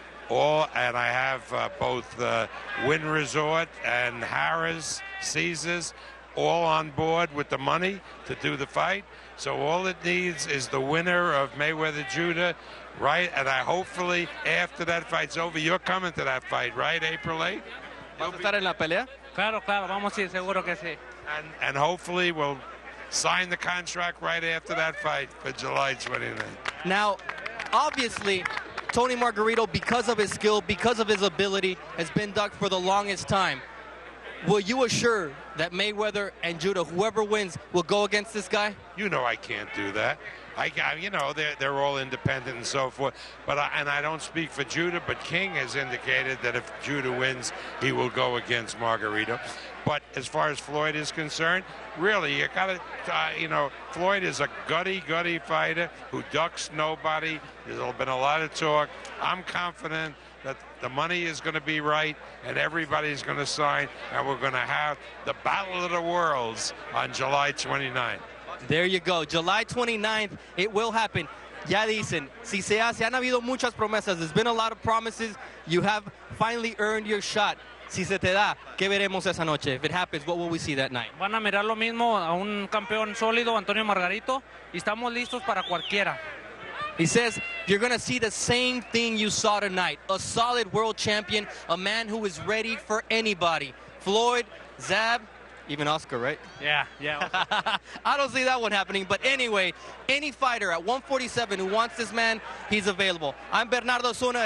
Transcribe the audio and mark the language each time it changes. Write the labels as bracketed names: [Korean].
[English] And I have both Wynn Resort and Harrah's, Caesars, all on board with the money to do the fight. So all it needs is the winner of Mayweather-Judah, right? And hopefully after that fight's over, you're coming to that fight, right? April 8th? [Spanish] ¿Vas a estar en la pelea? Claro, vamos a ir, seguro que sí. [English] And hopefully we'll sign the contract right after that fight for July 29th. Now, obviously, Tony Margarito, because of his skill, because of his ability, has been ducked for the longest time. Will you assure that Mayweather and Judah, whoever wins, will go against this guy? You know I can't do that. They're all independent and so forth. But I don't speak for Judah, but King has indicated that if Judah wins, he will go against Margarito. But as far as Floyd is concerned, really, you got to, Floyd is a gutty fighter who ducks nobody. There's been a lot of talk. I'm confident that the money is going to be right and everybody's going to sign, and we're going to have the Battle of the Worlds on July 29th. There you go. July 29th, it will happen. [Spanish] Ya dicen, si se hace, han habido muchas promesas. [English] There's been a lot of promises. You have finally earned your shot. [Spanish] Si se te da, ¿qué veremos esa noche? [English] If it happens, what will we see that night? [Spanish] Van a mirar lo mismo a un campeón sólido, Antonio Margarito, y estamos listos para cualquiera. [English] He says, you're going to see the same thing you saw tonight. A solid world champion, a man who is ready for anybody. Floyd, Zab, even Oscar, right? Yeah. I don't see that one happening. But anyway, any fighter at 147 who wants this man, he's available. I'm Bernardo Zuna.